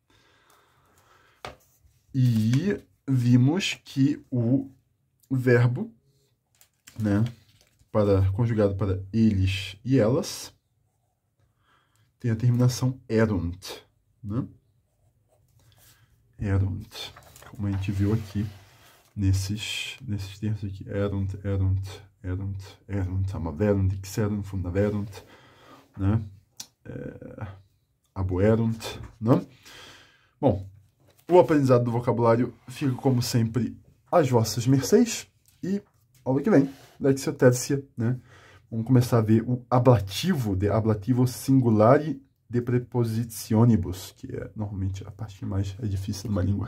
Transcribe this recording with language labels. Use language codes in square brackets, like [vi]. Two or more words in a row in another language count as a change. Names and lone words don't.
[pt] E vimos que o verbo, né, conjugado para eles e elas, tem a terminação erunt, né? Erunt, como a gente viu aqui nesses termos aqui, [la] erunt, amaverunt, ixerunt, fundaverunt, [pt] né? Aboerunt, né? Bom, o aprendizado do vocabulário fica, como sempre, às vossas mercês. E aula que vem, [la] Lexio Tertia, [pt] né? Vamos começar a ver o ablativo, de [la] ablativo singulare de prepositionibus, [pt] que é normalmente a parte que mais é difícil numa língua.